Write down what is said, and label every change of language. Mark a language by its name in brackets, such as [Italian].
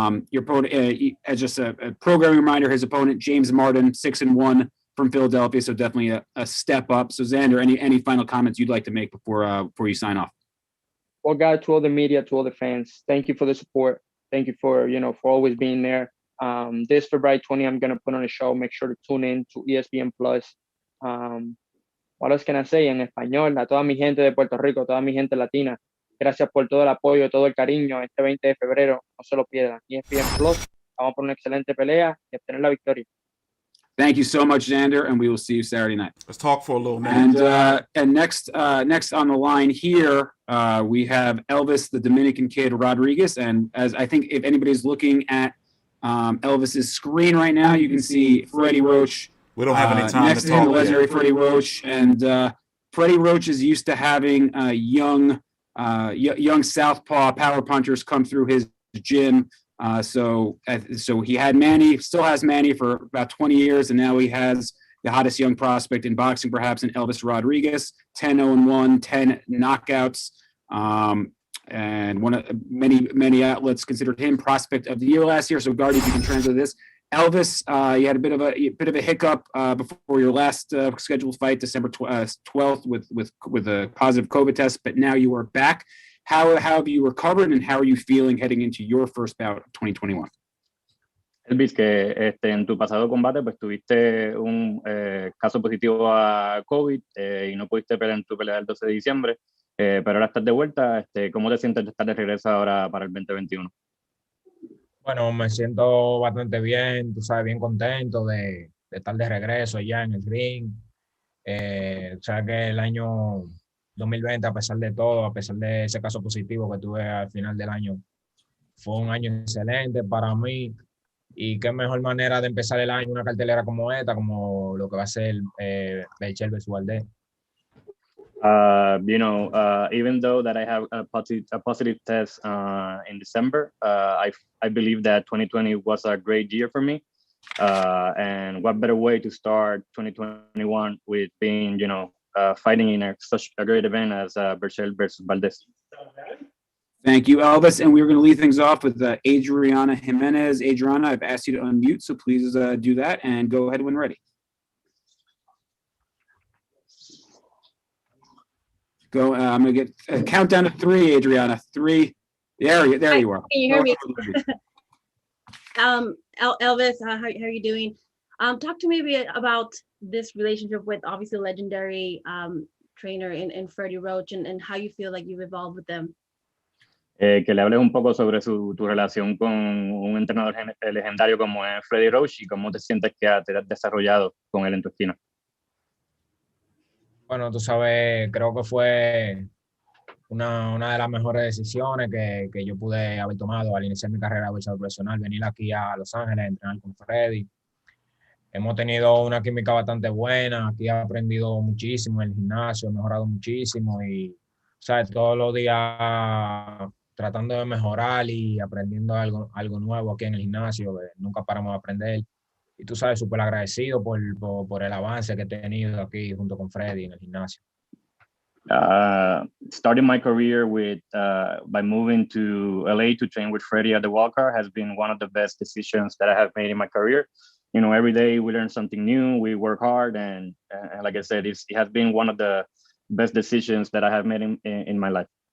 [English] Your opponent, as just a programming reminder, his opponent James Martin, 6-1 from Philadelphia, so definitely a step up. So Xander, any final comments you'd like to make before you sign off? Well, guys, to all the media, to all the fans, thank you for the support. Thank you for always being there. This February 20, I'm gonna put on a show. Make sure to tune in to ESPN Plus. What else can I say [Spanish] en español? A toda mi gente de Puerto Rico, toda mi gente latina, gracias por todo el apoyo, todo el cariño. Este 20 de febrero, no se lo pierdan. ESPN Plus, vamos por una excelente pelea y obtener la victoria. [English] Thank you so much, Xander, and we will see you Saturday night. Let's talk for a little minute. And next on the line here, we have Elvis, the Dominican Kid Rodriguez. And as I think if anybody's looking at Elvis's screen right now, you can see Freddie Roach. We don't have any time next to talk. The legendary Freddie Roach, and Freddie Roach is used to having young southpaw power punchers come through his gym. So he had Manny, still has Manny for about 20 years, and now he has the hottest young prospect in boxing, perhaps, in Elvis Rodriguez, 10-0-1, 10 knockouts, and one of many outlets considered him prospect of the year last year. So, Gardy, if you can translate this. Elvis, you had a bit of a hiccup before your last scheduled fight, December 12th, with a positive COVID test, but now you are back. How have you recovered, and how are you feeling heading into your first bout of 2021? [Spanish] Elvis, que en tu pasado combate pues tuviste un caso positivo a COVID y no pudiste pelear en tu pelea del 12 de diciembre, pero ahora estás de vuelta. ¿Cómo te sientes de estar de regreso ahora para el 2021? Bueno, me siento bastante bien, tú sabes, bien contento de estar de regreso ya en el ring. O sea que el año 2020, a pesar de todo, a pesar de ese caso positivo que tuve al final del año, fue un año excelente para mí. Y qué mejor manera de empezar el año una cartelera como esta, como lo que va a ser Berchelt Valdez. [English] Even though that I have a positive test in December, I believe that 2020 was a great year for me. And what better way to start 2021 with being, fighting in such a great event as Berchelt versus Valdez. Thank you, Elvis. And we're going to lead things off with Adriana Jimenez. Adriana, I've asked you to unmute, so please do that and go ahead when ready. Go. I'm going to get a countdown to 3, Adriana. 3. There you are. Can you hear me? Elvis, how are you doing? Talk to me a bit about this relationship with obviously legendary trainer in Freddie Roach and how you feel like you've evolved with them. [Spanish] Que le hables un poco sobre tu relación con un entrenador legendario como es Freddie Roach y cómo te sientes que te has desarrollado con él en tu esquina. Bueno, tú sabes, creo que fue una de las mejores decisiones que yo pude haber tomado al iniciar mi carrera de boxeador profesional, venir aquí a Los Ángeles a entrenar con Freddy. Hemos tenido una química bastante buena, aquí he aprendido muchísimo en el gimnasio, he mejorado muchísimo y, ¿sabes? Todos los días tratando de mejorar y aprendiendo algo nuevo aquí en el gimnasio, nunca paramos de aprender. Y tú sabes, súper agradecido por el avance que he tenido aquí junto con Freddy en el gimnasio. [English] Starting my career by moving to LA to train with Freddie at the Walker has been one of the best decisions that I have made in my career. Every day we learn something new, we work hard, and like I said, it has been one of the best decisions that I have made in my life.